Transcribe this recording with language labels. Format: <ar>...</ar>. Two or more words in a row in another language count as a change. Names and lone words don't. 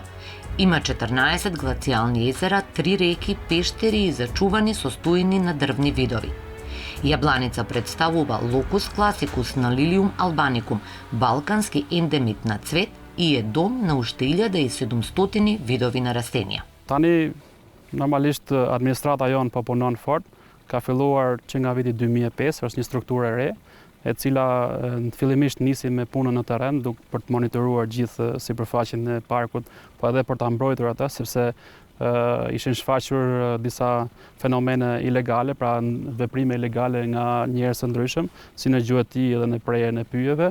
<mk>Има 14 глацијални езера, 3 реки, пештери и зачувани состојни на дрвни видови. Јабланица представува</mk> <la>locus classicus</la> <mk>на Лилиум албаникум, балкански ендемит на цвет и е дом на уште 1700 видови на растенија.</mk> <sq>Tani normalisht administrata jonë po punon fort, ka filluar që nga viti 2005, është një strukturë e re, e cila fillimisht nisi me punën në terren për të monitoruar gjithë sipërfaqen e parkut, po edhe për ta mbrojtur atë, sepse ishin shfaqur disa fenomene ilegale, pra veprime ilegale nga njerëz të ndryshëm, si në gjuhëti edhe në prerjen e pyjeve.</sq>